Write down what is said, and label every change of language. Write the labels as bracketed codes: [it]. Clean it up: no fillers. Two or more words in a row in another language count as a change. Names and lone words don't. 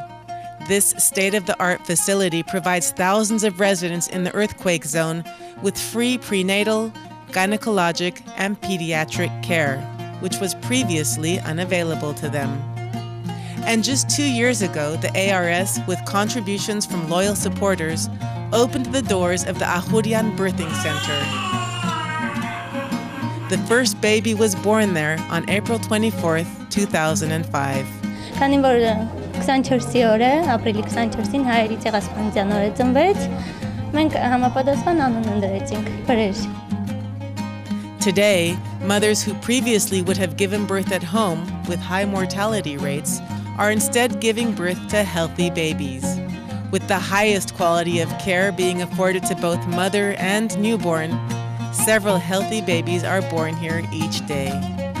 [en] This state-of-the-art facility provides thousands of residents in the earthquake zone with free prenatal, gynecologic, and pediatric care, which was previously unavailable to them. And just 2 years ago, the ARS, with contributions from loyal supporters, opened the doors of the Ahurian Birthing Center. The first baby was born there on April 24, 2005. [hy] Քանի որ 24-ի օրը, ապրիլի 24-ին հայերի ցեղասպանության օրը ծնվեց, մենք համապատասխան անուն ընտրեցինք Բրեժ. [en] Today, mothers who previously would have given birth at home with high mortality rates are instead giving birth to healthy babies, with the highest quality of care being afforded to both mother and newborn. Several healthy babies are born here each day.